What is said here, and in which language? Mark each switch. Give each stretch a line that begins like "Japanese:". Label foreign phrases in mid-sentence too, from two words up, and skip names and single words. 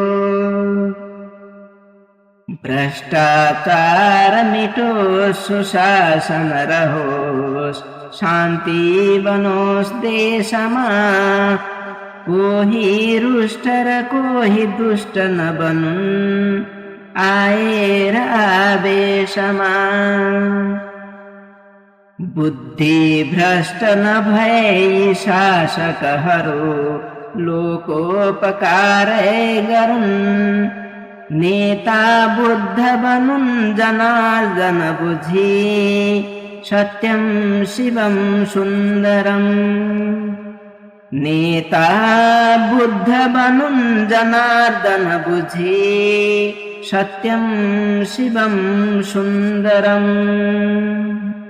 Nepali: भ्रष्टाचार मिटोस् सुशासन रहोस् शान्ति बनोस् देशमा कोही रुष्ट र कोही दुष्ट नबनुन् आएर आवेशमा। बुद्धि भ्रष्ट नभए शासकहरू लोकोपकारै गरून् नेता बुद्ध बनुन् जनार्दन बुझी
Sanskrit: सत्यं शिवं सुन्दरम्।
Nepali: नेता बुद्ध बनुन् जनार्दन बुझी
Sanskrit: सत्यं शिवं सुन्दरम्।